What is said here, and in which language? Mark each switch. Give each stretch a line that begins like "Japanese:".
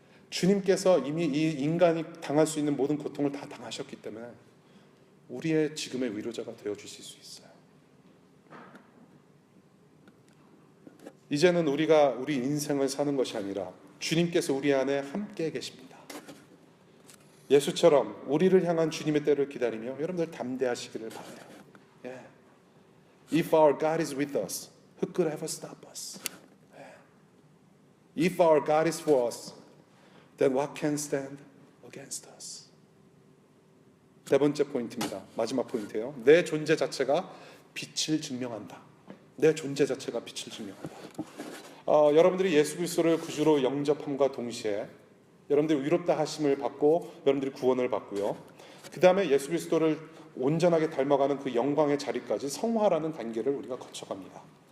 Korean: 주님께서 이미 이 인간이 당할 수 있는 모든 고통을 다 당하셨기 때문에 우리의 지금의 위로자가 되어주실 수 있어요. 이제는 우리가 우리 인생을 사는 것이 아니라 주님께서 우리 안에 함께 계십니다. 예수처럼 우리를 향한 주님의 때를 기다리며 여러분들 담대하시기를 바라요.
English: Yeah. If our God is with us, who could ever stop us? Yeah. If our God is for us, then what can stand against us?
Korean: 네 번째 포인트입니다. 마지막 포인트예요. 내 존재 자체가 빛을 증명한다. 내 존재 자체가 빛을 증명한다. 여러분들이 예수 그리스도를 구주로 영접함과 동시에 여러분들이 위롭다 하심을 받고 여러분들이 구원을 받고요. 그 다음에 예수 그리스도를 온전하게 닮아가는 그 영광의 자리까지 성화라는 단계를 우리가 거쳐갑니다.